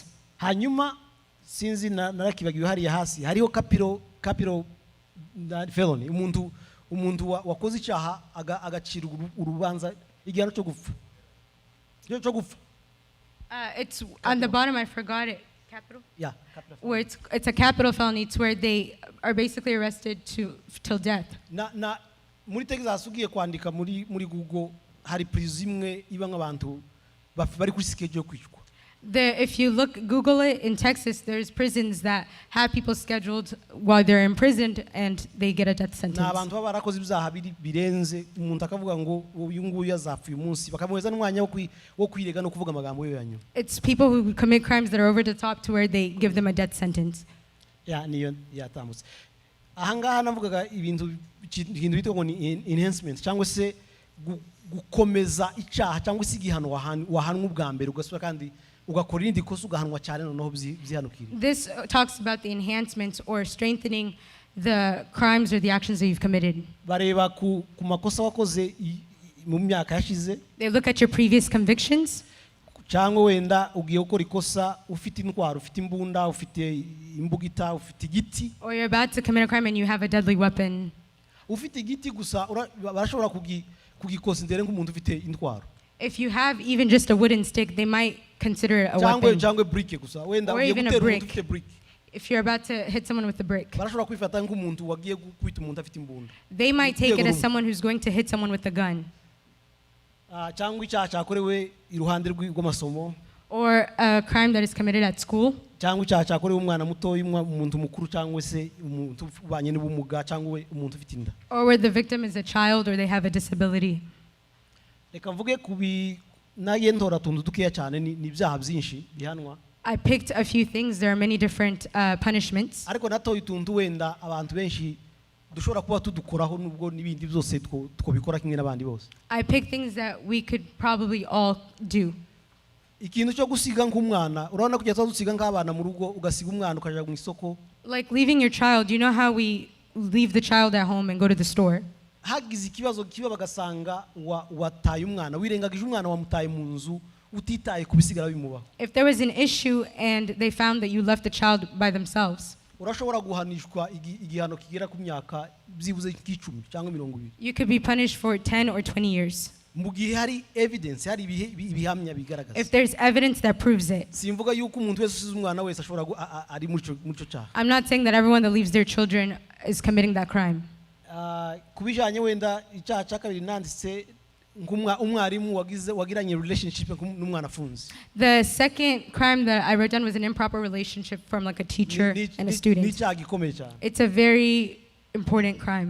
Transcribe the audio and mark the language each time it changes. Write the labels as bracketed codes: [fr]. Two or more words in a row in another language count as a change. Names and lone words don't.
[rw] Hanyuma sinzi narakibagiwe hariya hasi hariho [en] capital felony [rw] umuntu wakoze icyaha agacira urubanza igihano cyo gupfa. [en] It's on the bottom, I forgot it. Capital? Yeah, capital. Where it's a capital felony. It's where they are basically arrested till death. [rw] Na muri Texas ugiye kwandika muri Google hari prison imwe iba nk'abantu bari kuri schedule yo kwicwa. [en] If you Google it, in Texas, there's prisons that have people scheduled while they're imprisoned and they get a death sentence. [rw] Na abantu baba barakoze ibyaha birenze umuntu akavuga ngo uyu nguyu azapfa uyu munsi bakamuheza n'umwanya wo kwirega no kuvuga amagambo yo yanyu. [en] It's people who commit crimes that are over the top to where they give them a death sentence. [rw] Niyo yatambutse. Ahangaha navugaga ibintu bitwa ngo ni enhancements cyangwa se gukomeza icyaha cyangwa se igihano wahanwa ubwa mbere ugasura kandi ugakora irindi kosa ugahanwa cyane noneho byihanukira. [en] This talks about the enhancements or strengthening the crimes or the actions that you've committed. [rw] Bareba ku makosa wakoze mu myaka yashize. [en] They look at your previous convictions. [rw] Cyangwa wenda ugiye gukora ikosa ufite intwaro ufite imbunda ufite imbugita ufite igiti. [en] Or you're about to commit a crime and you have a deadly weapon. [rw] Ufite igiti gusa barashobora kugikosa ndere nk'umuntu ufite intwaro. [en] If you have even just a wooden stick, they might consider it a weapon. [rw] Cyangwa brick gusa wenda [en] or even a brick. brick. If you're about to hit someone with a brick. [rw] Barashobora kwifata nk'umuntu wagiye kwita umuntu afite imbunda. [en] They might take it as someone who's going to hit someone with a gun. [rw] cyangwa icyaha cyakorewe iruhande rw'amasomo, [en] or a crime that is committed at school, [rw] cyangwa icyaha cyakorewe umwana muto, umuntu mukuru, cyangwa se umuntu ubanye n'ubumuga, cyangwa umuntu ufite inda, [en] or where the victim is a child or they have a disability. [rw] reka mvuge naye ntora tuntu dukeya cyane, ni ibyaha byinshi bihanwa. [en] I picked a few things. There are many different punishments. [rw] ariko natoye utuntu wenda abantu benshi dushobora kuba tudukoraho nubwo n'ibindi byose twobikora kimwe n'abandi bose. [en] I picked things that we could probably all do. [rw] ikintu cyo gusiga nk'umwana, urabona kujya dusiga nk'abana mu rugo, ugasiga umwana ukaja mu isoko. [en] Like leaving your child, you know how we leave the child at home and go to the store? [rw] hagize ikibazo kiba bagasanga wataye umwana, wirengagije umwana, wamutaye mu nzu utitaye kubisigara bimubaho. [en] If there was an issue and they found that you left the child by themselves, [rw] urashobora guhanishwa igihano kigera ku myaka byibuze nk'icumi cyangwa 20. [en] you could be punished for 10 or 20 years. [rw] mu gihe hari evidence, hari ibihamya bigaragaza. [en] If there's evidence that proves it. [rw] simvuga yuko umuntu wese usize umwana wese ashobora ari muri cyo cyaha. [en] I'm not saying that everyone that leaves their children is committing that crime. [rw] kubijanye wenda icyaha cya kabiri nanditse umwarimu wagiranye relationship n'umwana afunze. [en] The second crime that I wrote down was an improper relationship from like a teacher and a student. [rw] n'icyaha gikomeye cyane. [en] It's a very important crime.